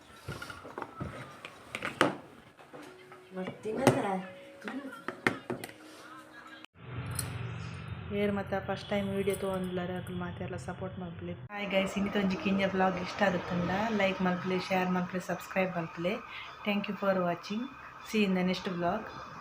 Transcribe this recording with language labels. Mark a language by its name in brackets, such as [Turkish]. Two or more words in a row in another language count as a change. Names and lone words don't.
[Tulu] ಏರ್ ಮತ್ತು [English] first time [Tulu] ವೀಡಿಯೋ ತೊಗೊಂಡ್ಲಾರೆ ಅಕಲ್ ಮಾತೆಲ್ಲ ಸಪೋರ್ಟ್ ಮಲ್ಪಲೆ. [English] hi guys, [Tulu] ಇನ್ನಿತೊಂಜಿ ಕಿಂಜ ವ್ಲಾಗ್ ಇಷ್ಟ ಆಗುತ್ತಂಡ ಲೈಕ್ ಮಲ್ಪಲೆ, ಶೇರ್ ಮಲ್ಪಲೆ, ಸಬ್ಸ್ಕ್ರೈಬ್ ಮಲ್ಪಲೆ. [English] Thank you for watching. See in the next vlog.